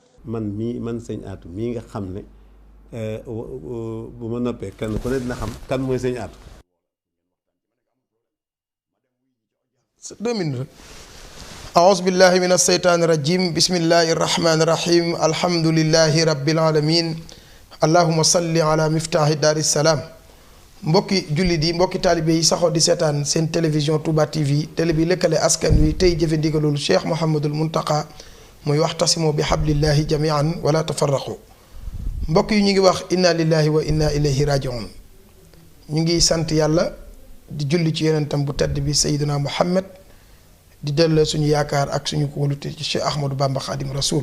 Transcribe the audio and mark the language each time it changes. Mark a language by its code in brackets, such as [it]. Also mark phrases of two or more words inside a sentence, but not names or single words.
[wo] man sëñ Atou mii nga xam ne bu ma noppee kenn ku ne dina xam kan mooy sëñ Atou. 2 minutes. [ar] أعوذ بالله من الشيطان الرجيم بسم الله الرحمن الرحيم الحمد لله رب العالمين اللهم صل على مفتاح دار السلام [wo] mbokki jullit yi mbokki taalibe yi saxoo di seetaan seen télévision Touba TV télé bi lëkkale askan wi tey jëfe ndigalul Cheikh Mouhamadul Mountakha muy waxtasimu bi [ar] حبل الله جميعا ولا تفرقوا [wo] mbokk yi ñu ngi wax [ar] إنا لله وإنا إليه راجعون [wo] ñu ngi sant yàlla di julli ci yonentam bu tedd bi Seydina Muhammad di delloo suñu yaakaar ak suñu kóolute ci Cheikh Ahmadou Bamba Khadim Rasoul